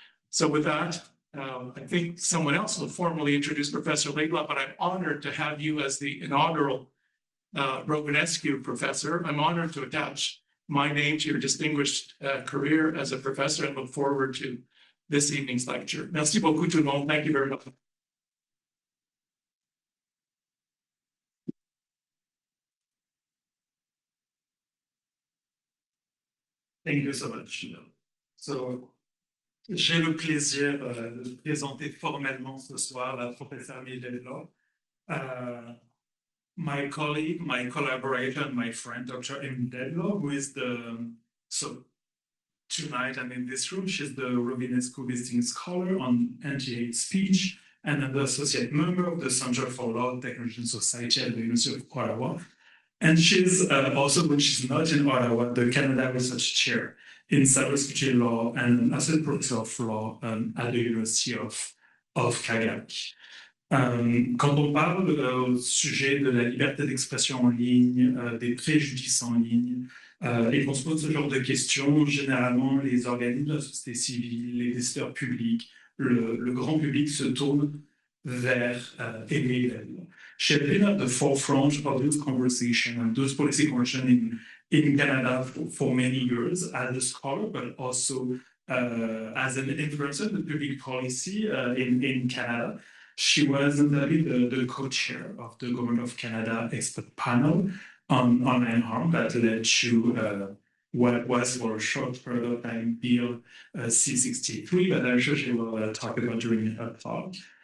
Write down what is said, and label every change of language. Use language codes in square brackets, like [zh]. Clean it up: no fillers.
[en] So with that, I think someone else will formally introduce Professor Laidlaw, but I'm honored to have you as the inaugural Romanescu professor. I'm honored to attach my name to your distinguished career as a professor and look forward to this evening's lecture. [fr] Merci beaucoup tout le monde. [en] Thank you very much. Thank you so much. [fr] So, j'ai le plaisir de présenter formellement ce soir la professeure Laidlaw. [en] My colleague, my collaborator, and my friend, Dr. Emily Laidlaw, who is so tonight I'm in this room, she's the Romanescu Visiting Scholar on anti-hate speech and an associate member of the Center for Law, Technology and Society at the University of Ottawa. And she's also, when she's not in Ottawa, the Canada Research Chair in Cybersecurity Law and Associate Professor of Law at the University of Calgary. [fr] Quand on parle au sujet de la liberté d'expression en ligne, des préjudices en ligne, et qu'on se pose ce genre de questions, généralement, les organismes de la société civile, les décideurs publics, le grand public se tournent vers Emily Laidlaw. [en] She has been at the forefront of this conversation and those policy conversation in Canada for many years as a scholar, but also as an influencer in the public policy in Canada. She was the co-chair of the Government of Canada expert panel on online harm that led to what was for a short period of time Bill C-63, but I'm sure she will talk about during her talk.